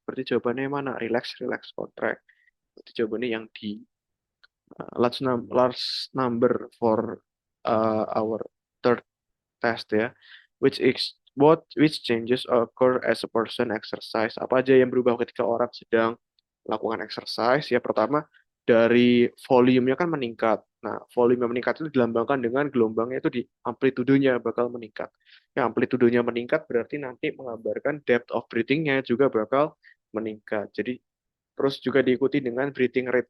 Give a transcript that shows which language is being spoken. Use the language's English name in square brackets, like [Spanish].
[Indonesian] Berarti jawabannya yang mana? [English] Relax, relax, contract. [Indonesian] Berarti jawabannya yang D. [English] Large number for our third test ya, which changes occur as a person exercise. [Indonesian] Apa aja yang berubah ketika orang sedang melakukan exercise? Ya pertama dari volumenya kan meningkat. Nah, volume yang meningkat itu dilambangkan dengan gelombangnya itu di amplitudenya bakal meningkat. Yang amplitudenya meningkat berarti nanti menggambarkan [English] depth of breathing- [Indonesian] nya juga bakal meningkat. Jadi terus juga diikuti dengan breathing rate.